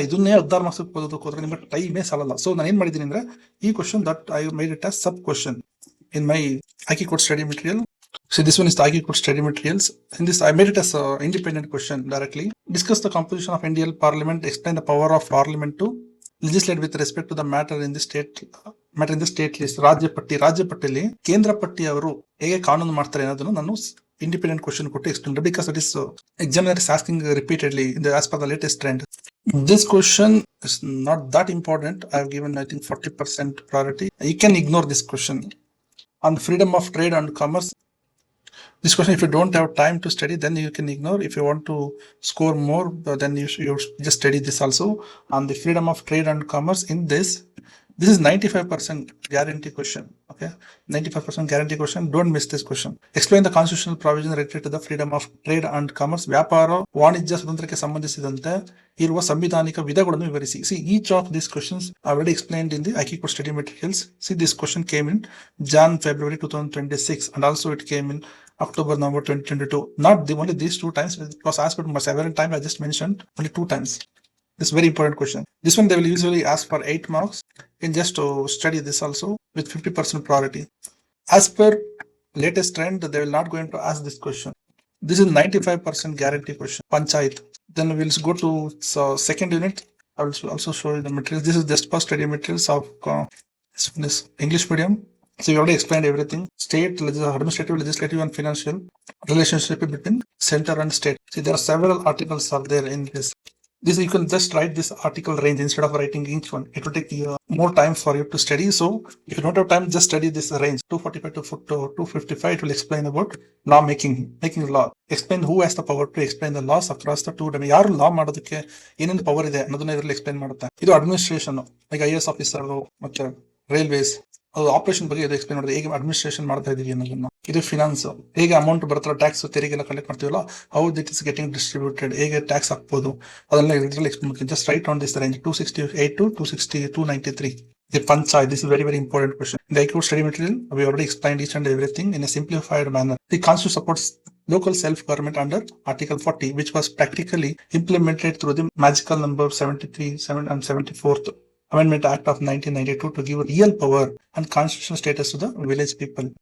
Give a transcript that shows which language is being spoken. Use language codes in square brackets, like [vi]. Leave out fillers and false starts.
[kn] ಇದನ್ನೇ 16 ಮಾರ್ಕ್ಸ್ ಓದೋದಕ್ಕೆ ಹೋದ್ರೆ ನಿಮಗೆ ಟೈಮೇ ಸಾಲಲ್ಲ. ಸೊ ನಾನು ಏನ್ ಮಾಡಿದ್ದೀನಿ ಅಂದ್ರೆ, ಈ [en] Question that I made it as sub question in my IQ code study material. So this one is the IQ code study materials. In this I made it as an independent question directly. Discuss the composition of Indian Parliament. Explain the power of Parliament to legislate with respect to the matter in the state list. [kn] ರಾಜ್ಯ ಪಟ್ಟಿಯಲ್ಲಿ ಕೇಂದ್ರ ಪಟ್ಟಿ ಅವರು ಹೇಗೆ ಕಾನೂನು ಮಾಡ್ತಾರೆ ಅನ್ನೋದನ್ನು ನಾನು [en] independent question ಕೊಟ್ಟು explain, because it is examiner is asking repeatedly as per the latest trend. This question is not that important. I have given I think 40% priority. You can ignore this question. On freedom of trade and commerce, this question, if you don't have time to study, then you can ignore. If you want to score more, then you just study this also. On the freedom of trade and commerce, in this is 95% guarantee question. Okay, 95% guarantee question. Don't miss this question. Explain the constitutional provision related to the freedom of trade and commerce. [kn] ವ್ಯಾಪಾರ ವಾಣಿಜ್ಯ ಸ್ವಾತಂತ್ರ್ಯಕ್ಕೆ ಸಂಬಂಧಿಸಿದಂತೆ ಇರುವ ಸಂವಿಧಾನಿಕ ವಿಧಗಳನ್ನು ವಿವರಿಸಿ. [en] See, each of these questions are already explained in the IQ code study materials. See, this question came in February 2026, and also it came in October, November 2022. Not only these 2 times. It was asked for several times. I just mentioned only 2 times. This is very important question. This one they will usually ask for 8 marks. You can just study this also with 50% priority. As per latest trend, they will not going to ask this question. This is 95% guarantee question. Panchayat. Then we'll go to second unit. I will also show you the materials. This is just for study materials of this English medium. So you already explained everything. State, administrative, legislative, and financial relationship between center and state. See, there are several articles are there in this. This you can just write this article range instead of writing each one. It will take more time for you to study. So if you don't have time, just study this range 245 to 255. It will explain about law making law. Explain who has the power to explain the laws across the two domains. [kn] ಯಾರು ಲಾ ಮಾಡೋದಕ್ಕೆ ಏನೇನು power ಇದೆ ಅನ್ನೋದನ್ನ ಇದರಲ್ಲಿ explain ಮಾಡುತ್ತೆ. ಇದು administration, ಈಗ IAS officer ಮತ್ತೆ ರೈಲ್ವೇಸ್ ಅದು ಆಪರೇಷನ್ ಬಗ್ಗೆ ಇದು ಎಕ್ಸ್ಪ್ಲೈನ್ ಮಾಡಿದ್ರೆ ಹೇಗೆ ಅಡ್ಮಿನಿಸ್ಟ್ರೇಷನ್ ಮಾಡ್ತಾ ಇದೀವಿ ಅನ್ನೋದನ್ನ. ಇದು ಫಿನಾನ್ಸ್, ಹೇಗೆ ಅಮೌಂಟ್ ಬರುತ್ತಲ್ಲ ಟ್ಯಾಕ್ಸ್ ತೆರಿಗೆ ಎಲ್ಲ ಕಲೆಕ್ಟ್ ಮಾಡ್ತೀವಲ್ಲ, [en] how it is getting distributed, [kn] ಹೇಗೆ ಟ್ಯಾಕ್ಸ್ ಹಾಕ್ಬೋದು ಅದೆಲ್ಲ ಇದರಲ್ಲಿ ಎಕ್ಸ್ಪ್ಲೈನ್ ಮಾಡ್ತೀನಿ. [en] Just write on this range 268 to 293. The Panchayat, this is very, very important question. In the High Court study material, we already explained each and everything in a simplified manner. The Constitution supports local self-government under Article 40, which was practically implemented through the magical number 73, 7 and 74th Amendment Act of 1992 to give real power and constitutional status to the village people.